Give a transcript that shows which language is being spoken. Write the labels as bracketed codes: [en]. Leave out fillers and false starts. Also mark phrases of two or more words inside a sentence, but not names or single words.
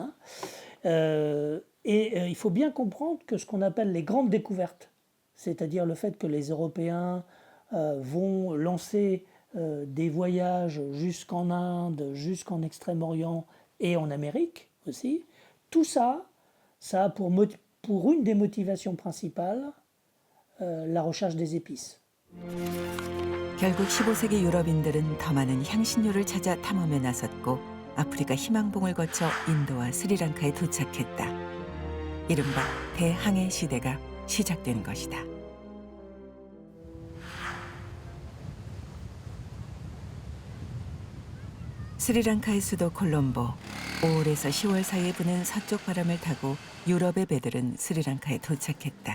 [fr] Il faut bien comprendre que ce qu'on appelle les grandes découvertes, c'est-à-dire le fait que les Européens vont lancer des voyages jusqu'en Inde, jusqu'en Extrême-Orient et en Amérique aussi, tout ça, ça a pour une des motivations principales la recherche des épices. [ko] 결국 15세기 유럽인들은 더 많은 향신료를 찾아 탐험에 나섰고 아프리카 희망봉을 거쳐 인도와 스리랑카에 도착했다. 이른바 대항해 시대가 시작된 것이다. 스리랑카의 수도 콜롬보, 5월에서 10월 사이에 부는 서쪽 바람을 타고 유럽의 배들은 스리랑카에 도착했다.